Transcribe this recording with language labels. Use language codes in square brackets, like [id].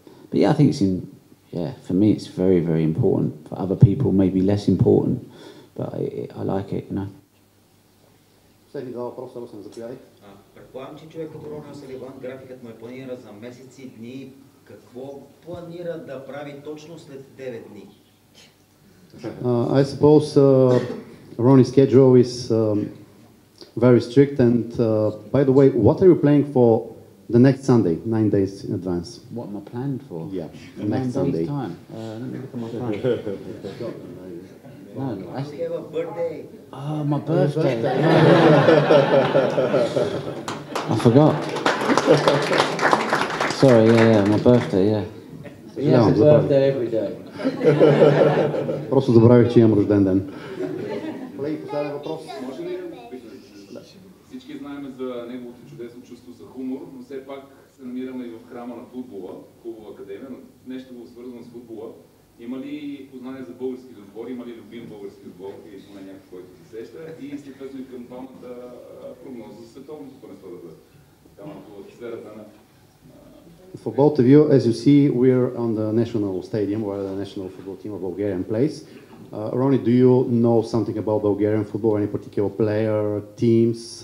[en] But yeah, I think for me, it's very, very important. For other people, maybe less important. But I like it. [bg] Следни два въпроса, Росен, заповядай. Предполагам, че човек като Рони О'Съливан, графикът му е планира за месеци, дни. Какво планира да прави точно след 9 дни? [en] I suppose Ronnie's schedule is very strict, and by the way, what are you playing for The next Sunday, 9 days in advance. What am I planned for? Yeah, In next 9 days' time. Let me look at my phone. No, We have a birthday. oh, my birthday. I forgot. Sorry, yeah, my birthday, yeah. He has a birthday every day. [bg] Просто забравих, че имам рожден ден. Колеги, последен въпрос. Може ли всички знаем за неговото чудесно чувство за хумор, но все пак се намираме и в храма на футбола, хубава академия, но нещо свързано с футбола. Има ли познание за български отбор, има ли любим български отбор или поне някой, който се сеща и съответно и към двамата прогноза за световното първенство да бъде? Там в сферата на [en] For both of you, as you see, we're on the national stadium where the national football team of Bulgarian plays. Ronnie, do you know something about Bulgarian football, any particular player, teams?